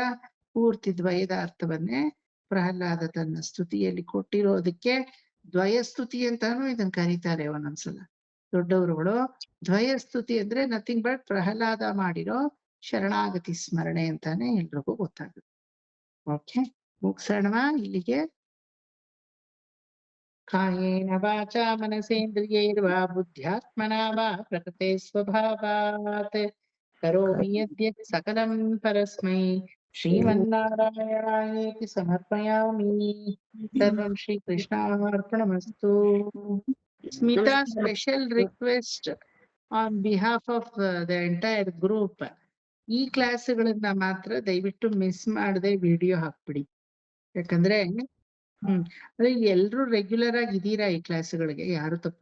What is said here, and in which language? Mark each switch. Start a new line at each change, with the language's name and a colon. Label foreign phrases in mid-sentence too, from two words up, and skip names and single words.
Kannada: ಪೂರ್ತಿ ದ್ವಯದ ಅರ್ಥವನ್ನೇ ಪ್ರಹ್ಲಾದ ತನ್ನ ಸ್ತುತಿಯಲ್ಲಿ ಕೊಟ್ಟಿರೋದಕ್ಕೆ ದ್ವಯ ಸ್ತುತಿ ಅಂತಾನು ಇದನ್ನ ಕರೀತಾರೆ ಒಂದೊಂದ್ಸಲ ದೊಡ್ಡವರುಗಳು. ದ್ವಯ ಸ್ತುತಿ ಅಂದ್ರೆ
English: nothing but
Kannada: ಪ್ರಹ್ಲಾದ ಮಾಡಿರೋ ಶರಣಾಗತಿ ಸ್ಮರಣೆ ಅಂತಾನೆ ಎಲ್ರಿಗೂ ಗೊತ್ತಾಗುತ್ತೆ. ಓಕೆ, ಮುಗಿಸೋಣವಾ ಇಲ್ಲಿಗೆ?
Sanskrit: ಕಾಯೇನ ವಾಚಾ ಮನಸೇಂದ್ರಿಯೈರ್ವಾ ಬುದ್ಧ್ಯಾತ್ಮನಾ ವಾ ಪ್ರಕೃತೆ ಸ್ವಭಾವಾತ್ ಕರೋಮಿ ಯದ್ಯತ್ ಸಕಲಂ ಪರಸ್ಮೈ ಶ್ರೀಮನ್ನಾರಾಯಣಾಯೇತಿ ಸಮರ್ಪಯಾಮಿ. ಸರ್ವಂ ಶ್ರೀಕೃಷ್ಣಾರ್ಪಣಮಸ್ತು.
Kannada: ಸ್ಮಿತಾ,
English: special request on behalf of the entire group,
Kannada: ಈ ಕ್ಲಾಸ್ಗಳನ್ನ ಮಾತ್ರ ದಯವಿಟ್ಟು ಮಿಸ್ ಮಾಡದೆ ವಿಡಿಯೋ ಹಾಕ್ಬಿಡಿ. ಯಾಕಂದ್ರೆ ಎಲ್ರು ರೆಗ್ಯುಲರ್ ಆಗಿ ಇದೀರಾ ಈ ಕ್ಲಾಸ್ಗಳಿಗೆ, ಯಾರು ತಪ್ಪು